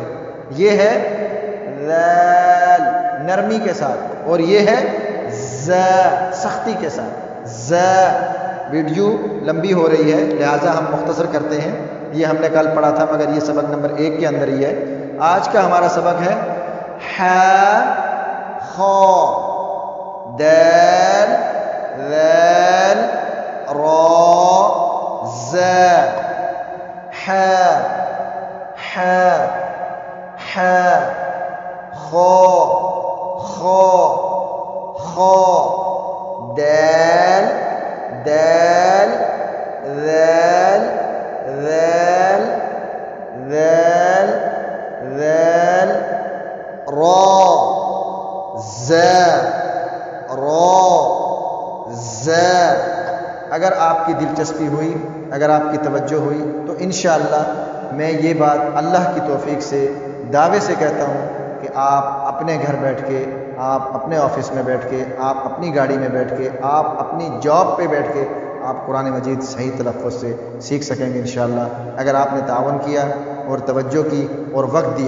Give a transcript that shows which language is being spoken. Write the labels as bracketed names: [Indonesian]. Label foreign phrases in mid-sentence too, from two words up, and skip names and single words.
[Urdu] یہ ہے ذال نرمی کے ساتھ، اور یہ ہے ز سختی کے ساتھ ز۔ ویڈیو لمبی ہو رہی ہے لہٰذا ہم مختصر کرتے ہیں، یہ ہم نے کل پڑھا تھا مگر یہ سبق نمبر 1 کے اندر ہی ہے۔ آج کا ہمارا سبق ہے ح خ دال ذال را ز، ح ح ح خ خ خ دال دال ذال ذال ذال ذال را ز را ز۔ اگر آپ کی دلچسپی ہوئی، اگر آپ کی توجہ ہوئی تو [Arabic] انشاءاللہ [Urdu] میں یہ بات اللہ کی توفیق سے دعوے سے کہتا ہوں کہ آپ اپنے گھر بیٹھ کے، آپ اپنے آفس میں بیٹھ کے، آپ اپنی گاڑی میں بیٹھ کے، آپ اپنی جاب پہ بیٹھ کے آپ قرآن مجید صحیح تلفظ سے سیکھ سکیں گے [Arabic] انشاءاللہ، [Urdu] اگر آپ نے تعاون کیا اور توجہ کی اور وقت دیا۔